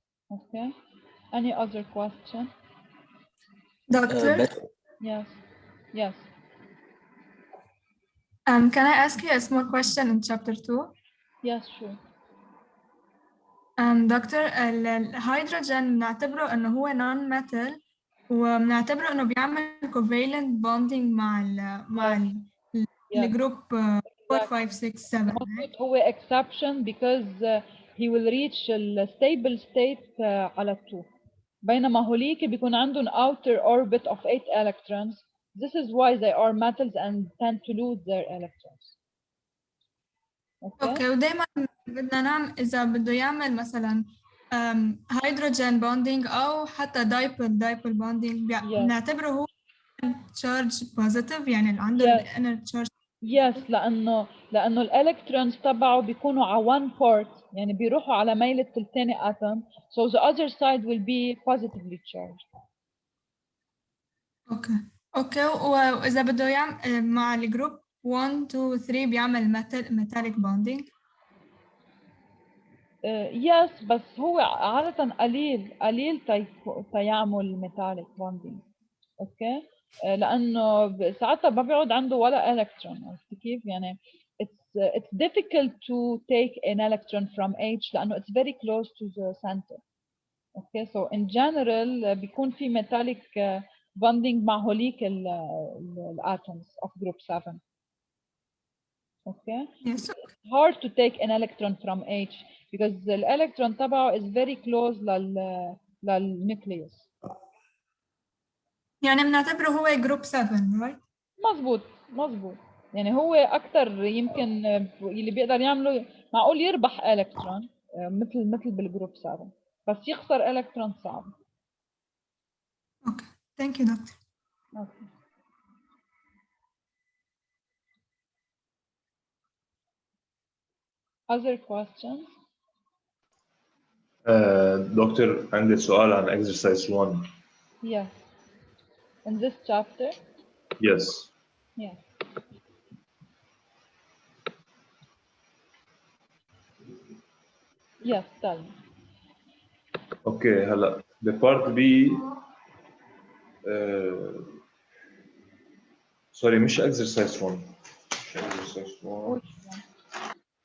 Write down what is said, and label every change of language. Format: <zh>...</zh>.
<en>Okay. Any other question? Doctor, Yes. Yes. can I ask you a small question in chapter 2? Yes, sure.</en> <ar>دكتور الهيدروجين بنعتبره انه هو non metal وبنعتبره انه بيعمل covalent bonding مع الجروب 4 5 6 7.</ar> <en>هو exception because he will reach the stable state على 2.</en> <ar>بينما هوليك بيكون عندهم</ar> <en>outer orbit of 8 electrons. This is why they are metals and tend to lose their electrons.</en> <ar>اوكي ودايما بدنا نعمل اذا بده يعمل مثلا هيدروجين بوندينج او حتى دايبول بوندينج بنعتبره هو تشارج بوزيتيف يعني اللي عنده الانر تشارج.</ar> <en>Yes</en> <ar>لانه الالكترونز تبعه بيكونوا على</ar> <en>one part</en> <ar>يعني بيروحوا على ميلة الثاني</ar> <en>atom, so the other side will be positively charged.</en> <ar>اوكي واذا بده يعمل مع الجروب 1 2 3 بيعمل metallic bonding. yes بس هو عادة قليل تيعمل metallic bonding. اوكي لانه ساعتها ما بيعود عنده ولا الكترون. عرفت كيف يعني</ar> <en>it's difficult to take an electron from H لانه it's very close to the center. okay so in general</en> <ar>بيكون في</ar> <en>metallic bonding</en> <ar>مع هوليك</ar> <en>الatoms of group 7. okay yes. it's hard to take an electron from H because the electron تبعه is very close للnucleus.</en> <ar>يعني بنعتبره هو جروب 7 right؟ مظبوط يعني هو اكثر يمكن اللي بيقدر يعمله معقول يربح الكترون مثل بالجروب 7 بس يخسر الكترون صعب. اوكي ثانك يو دكتور.</ar> <en>Okay. Other questions?</en> <ar>دكتور عندي سؤال عن exercise 1.</ar> <en>Yes. In this chapter? Yes. Yes. Yes, tell me.</en> <ar>اوكي هلا ببارت بي سوري مش exercise 1. مش exercise 1.</ar> <en>Which one?</en>